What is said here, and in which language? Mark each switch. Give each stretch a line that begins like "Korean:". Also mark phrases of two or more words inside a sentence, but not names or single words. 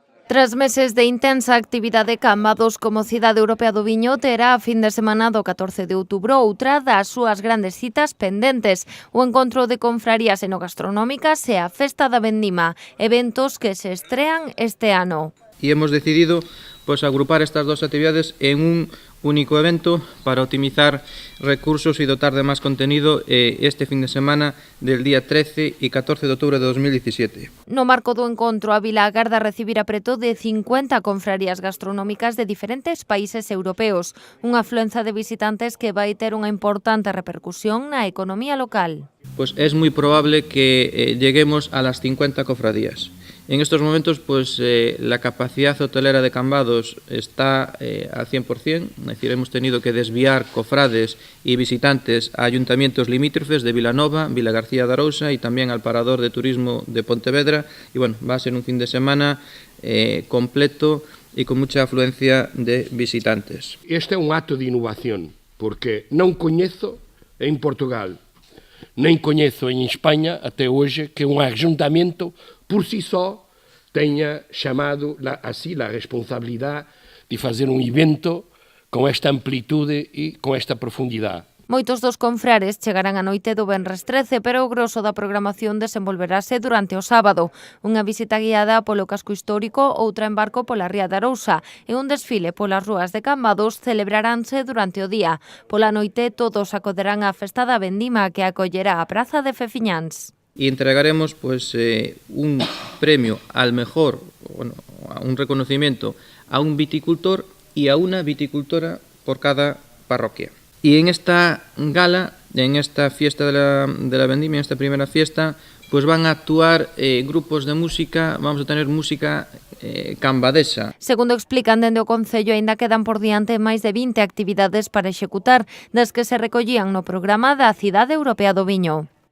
Galician: Tras meses de intensa actividade, Cambados como cidade europea do viño terá a fin de semana do 14 de outubro outra das súas grandes citas pendentes, o encontro de confrarías enogastronómicas e a Festa da Vendima, eventos que se estrean este ano.
Spanish: E hemos decidido agrupar estas dos actividades en un único evento para optimizar recursos y dotar de más contenido este fin de semana del día 13 y 14 de octubre de 2017.
Galician: No marco do encontro, a vila agarda recibir preto de 50 confrarías gastronómicas de diferentes países europeos, unha afluenza de visitantes que vai ter unha importante repercusión na economía local.
Spanish: Pues es muy probable que lleguemos a las 50 cofradías. En estos momentos, la capacidad hotelera de Cambados está al 100%, es decir, hemos tenido que desviar cofrades y visitantes a ayuntamientos limítrofes de Vilanova, Vilagarcía de Arousa y también al Parador de Turismo de Pontevedra. Y bueno, va a ser un fin de semana completo y con mucha afluencia de visitantes.
Portuguese: Este é un acto de innovación, porque non coñezo en Portugal, nem coñezo en España até hoxe que un ayuntamento por si só tenha chamado a si a responsabilidade de fazer un evento con esta amplitude e con esta profundidade.
Galician: Moitos dos confrares chegarán a noite do venres 13, pero o groso da programación desenvolverase durante o sábado. Unha visita guiada polo casco histórico, outra en barco pola ría de Arousa e un desfile polas rúas de Cambados celebraránse durante o día. Pola noite todos acudirán á Festa da Vendima que acollerá a Praza de Fefiñáns.
Spanish: Y entregaremos un premio al mejor, un reconocimiento a un viticultor y a una viticultora por cada parroquia. Y en esta gala, en esta fiesta de la vendimia, en esta primera fiesta, van a actuar grupos de música, vamos a tener música cambadesa.
Galician: Segundo explican dende o Concello, aínda quedan por diante máis de 20 actividades para executar, das que se recollían no programa da Cidade Europea do Viño.